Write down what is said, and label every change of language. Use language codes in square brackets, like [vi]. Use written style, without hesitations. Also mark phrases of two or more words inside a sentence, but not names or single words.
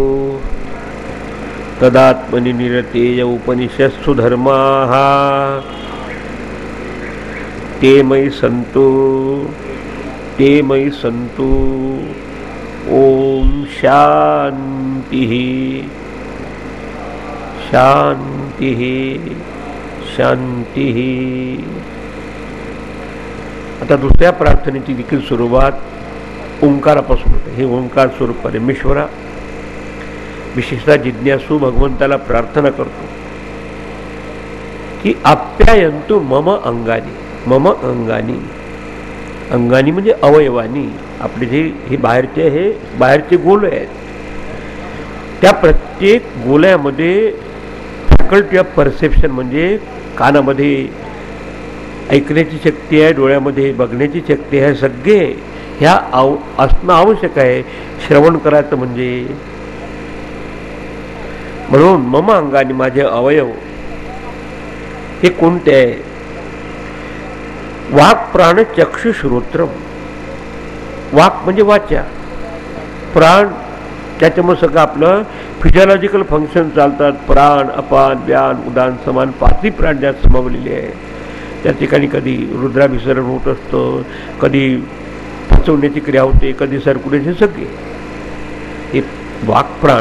[sa] तदात्मनि निरतेय उपनिषत्सु धर्माः ते मयि सन्तु. ओम शांति शांति शांति. [mr] आता दुसऱ्या प्रार्थनेची देखील सुरुवात ओंकारापासून होते. हे ओंकार स्वरूप परमेश्वरा, विशेषतः जिज्ञासू भगवंताला प्रार्थना करतो की [sa] आप्यायन्तु मम अंगानी. मम अंगानी, [mr] अंगानी म्हणजे अवयवानी. आपले जे हे बाहेरचे गोले आहेत, त्या प्रत्येक गोल्यामध्ये [en] faculty of perception [mr] म्हणजे कानामध्ये ऐकण्याची शक्ती आहे, डोळ्यामध्ये बघण्याची शक्ती आहे, सगळे ह्या असणं आवश्यक आहे श्रवण करायचं म्हणजे. म्हणून [sa] मम अंगाने [mr] माझे अवयव हे कोणते आहे? [sa] वाक् प्राण चक्षु श्रोत्रम. [mr] वाक् म्हणजे वाचा, प्राण त्याच्यामुळे सगळं आपलं [en] physiological function [mr] चालतात. प्राण, अपान, व्यान, उदान, समान पाचही प्राण ज्यात समावलेले आहे. त्या ठिकाणी कधी रुद्राभिसरण होत असतं, कधी पचवण्याची क्रिया होते, कधी सरकुण्याचे, सगळे हे [sa] वाक् प्राण.